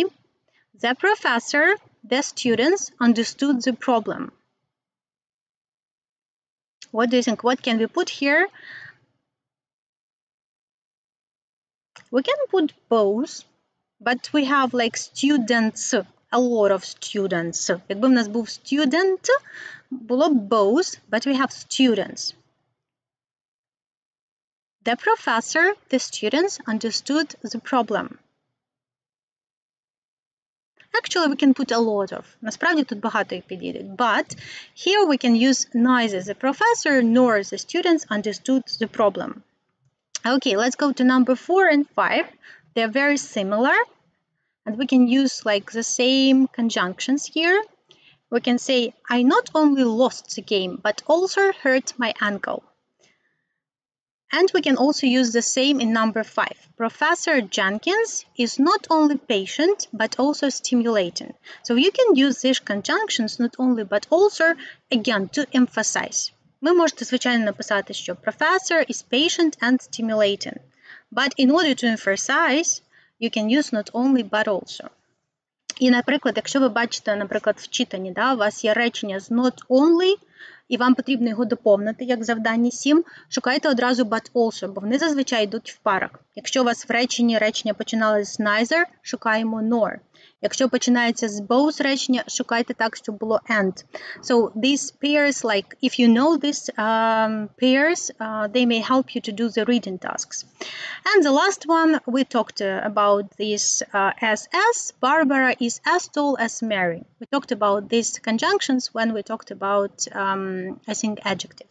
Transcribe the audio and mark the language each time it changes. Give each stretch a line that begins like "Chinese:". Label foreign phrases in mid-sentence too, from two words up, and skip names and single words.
English: The professor, the students understood the problem. What do you think? What can we put here? We can put both, but we have like students. A lot of students.
Ukrainian: Якби в нас був student, було б both,
English: but we have students. The professor, the students understood the problem. Actually, we can put a lot of.
Ukrainian: Насправді тут багато їх підійде.
English: But here we can use neither the professor nor the students understood the problem. Okay, let's go to number 4 and 5. They're very similar. And we can use like the same conjunctions here. We can say, I not only lost the game, but also hurt my ankle. And we can also use the same in number 5. Professor Jenkins is not only patient, but also stimulating. So you can use these conjunctions not only, but also, again, to emphasize.
Ukrainian: ви можете, звичайно, написати, що
English: professor is patient and stimulating. But in order to emphasize, you can use not only, but also.
Ukrainian: І, наприклад, якщо ви бачите, наприклад, в читанні, у вас є речення з
English: not only,
Ukrainian: і вам потрібно його доповнити, як в завданні 7, шукайте одразу
English: but also,
Ukrainian: бо вони зазвичай йдуть в парах. Якщо у вас в реченні речення починали з neither, шукаємо nor. Якщо починається з both речення, шукайте так, щоб було and.
English: So these pairs, like if you know these pairs, they may help you to do the reading tasks. And the last one, we talked about this as Barbara is as tall as Mary. We talked about these conjunctions when we talked about, I think, adjectives.